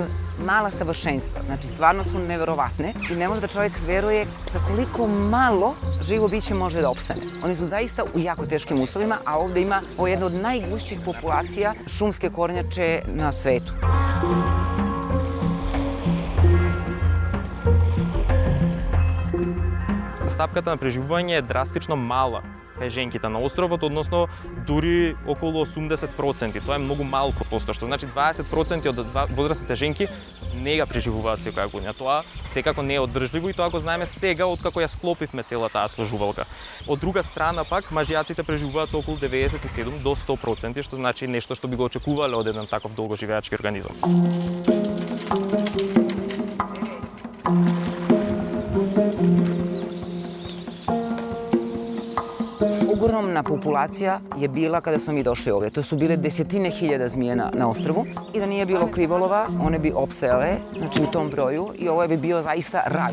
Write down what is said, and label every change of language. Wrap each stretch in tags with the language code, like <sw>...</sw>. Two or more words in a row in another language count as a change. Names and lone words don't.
<sr>Mala savršenstva, znači stvarno su neverovatne i ne može da čovjek veruje za koliko malo živo biće može da opstane. Oni su zaista u jako teškim uslovima, a ovde ima jedna od najgušćih populacija šumske kornjače na svetu.</sr> <mk>Стапката на преживување е драстично мала кај женките на островот, односно дури околу 80%. Тоа е многу малку посто, што значи 20% од возрастните женки не ја преживуваат секоја година. Тоа секако не е одржливо и тоа го знаеме сега откако ја склопивме цела таа сложувалка. Од друга страна пак мажјаците преживуваат со околу 97 до 100%, што значи нешто што би го очекувале од еден таков долгоживеачки организам.</mk> <sr>Ogromna populacija je bila kada smo mi došli ovdje. To su bile desetine hiljada zmije na ostrvu i da nije bilo krivolova, one bi opstajale, znači u tom broju i ovo bi bio zaista raj.</sr>